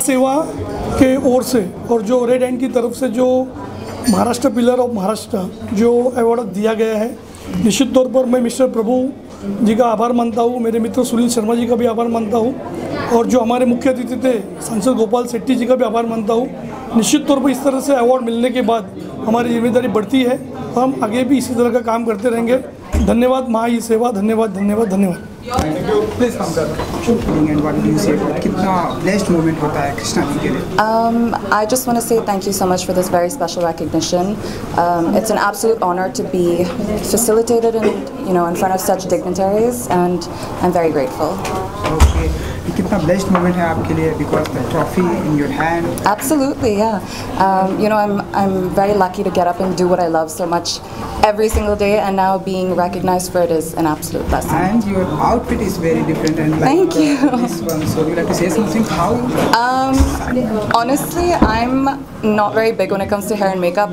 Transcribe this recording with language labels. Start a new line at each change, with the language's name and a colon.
Hindi: सेवा के ओर से और जो रेड एंड की तरफ से जो महाराष्ट्र पिलर ऑफ महाराष्ट्र जो अवार्ड दिया गया है, निश्चित तौर पर मैं मिस्टर प्रभु जी का आभार मानता हूँ, मेरे मित्र सुनील शर्मा जी का भी आभार मानता हूँ, और जो हमारे मुख्य अतिथि थे सांसद गोपाल शेट्टी जी का भी आभार मानता हूँ। निश्चित तौर पर इस तरह से अवार्ड मिलने के बाद हमारी जिम्मेदारी बढ़ती है और हम आगे भी इसी तरह का काम करते रहेंगे। धन्यवाद महा ई सेवा। धन्यवाद धन्यवाद धन्यवाद। प्लीज कम कर। कितना ब्लेस्ड मोमेंट होता है कृष्णा जी के लिए?
English: I just want to say thank you so much for this very special recognition. It's an absolute honor to be facilitated in front of such dignitaries, and I'm very grateful. Okay. कितना blessed moment
Hindi: है आपके लिए
English: because the trophy in your hand? Absolutely, yeah. I'm very lucky to get up and do what I love so much every single day, and now being recognized for it is an absolute blessing. And your outfit is very different and like thank you. This one. So you like to say something? How? Honestly, I'm not very big when it comes to hair and makeup.